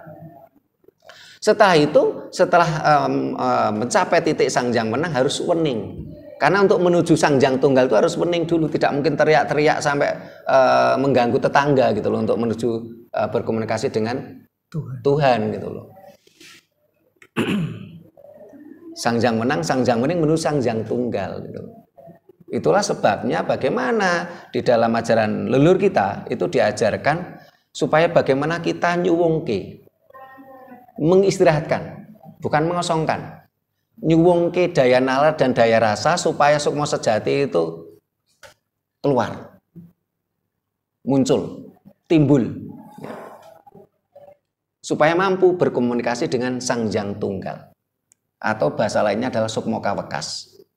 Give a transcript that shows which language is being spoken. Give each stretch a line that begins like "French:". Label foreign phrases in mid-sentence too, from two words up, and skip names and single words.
Indonesian: Setelah itu, setelah mencapai titik Sang Hyang Wenang harus wening. Karena untuk menuju Sang Hyang Tunggal itu harus wening dulu, tidak mungkin teriak-teriak sampai mengganggu tetangga gitu loh, untuk menuju berkomunikasi dengan Tuhan gitu loh. Sang Hyang Wenang, Sang Hyang Wening menuju Sang Hyang Tunggal gitu. Itulah sebabnya bagaimana di dalam ajaran leluhur kita itu diajarkan supaya bagaimana kita nyuwungke, mengistirahatkan, bukan mengosongkan. Nyuwungke daya nalar dan daya rasa supaya sukma sejati itu keluar, muncul, timbul, supaya mampu berkomunikasi dengan Sang Hyang Tunggal, atau bahasa lainnya adalah sukma kawekas.